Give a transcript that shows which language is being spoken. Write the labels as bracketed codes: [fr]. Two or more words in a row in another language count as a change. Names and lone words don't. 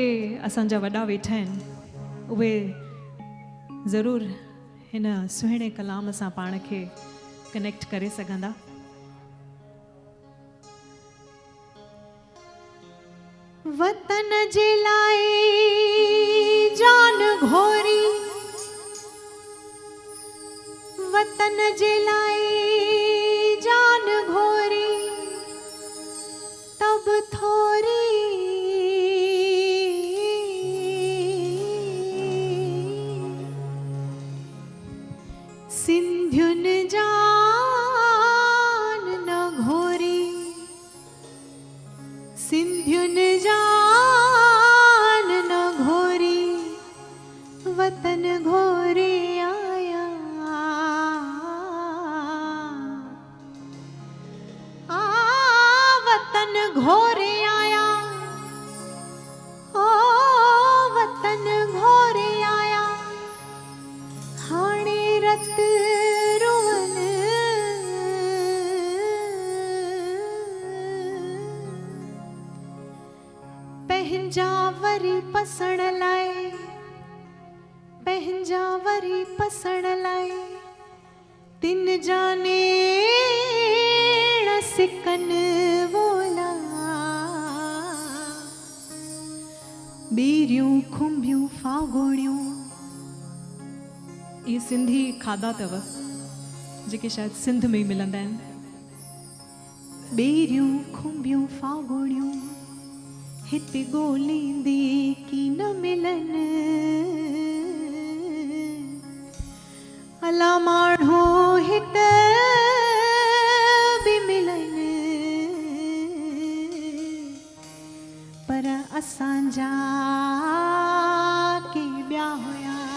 [sd] असांजा वॾा वेठा आहिनि उहे ज़रूरु हिन सुहिणे कलाम सां पाण खे कनेक्ट करे सघंदा। वतन जे लाइ जान घोरी, वतन जे लाइ जान घोरी, तब थोरी सिंध्युन जान न घोरी, सिंध्युन जान न घोरी, वतन घोरे आया। वतन घोरे आया, ओ वतन घोरे आया, हाणे रत रोवन पंहिंजा वरी पसण लाइ, पंहिंजा वरी पसण लाइ, तिन जाने सिकन वोला, बीरियूं खुंबियूं फागोड़ियूं। ये सिंधी खाधा अथव जेके शायद सिंध में ही मिलंदा आहिनि। बेरियूं खुंबियूं फागोड़ियूं हिते ॻोल्हींदी की न मिलनि, अला माण्हू हिते बि मिलनि, पर असांजा के ॿिया हुया।